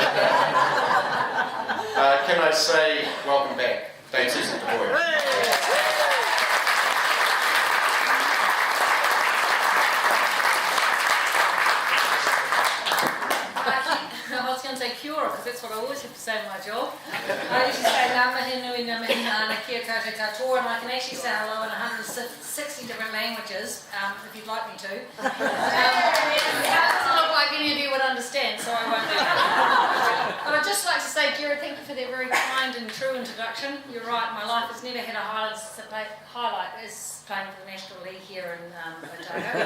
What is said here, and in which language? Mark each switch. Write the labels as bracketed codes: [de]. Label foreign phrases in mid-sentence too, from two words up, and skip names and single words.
[en] Can I say welcome back? Thanks, Susan Devoy. I was going to say cura, because that's what I always have to say in my job. I usually say [mi] ngā mihi nui, ngā mihi nāna, kia koutou katoa, [en] and I can actually say hello in 160 different languages, if you'd like me to. It doesn't look like any of you would understand, so I won't do that. But I'd just like to say, Gerard, thank you for that very kind and true introduction. You're right, my life has never had a highlight as playing for the National League here in Otago.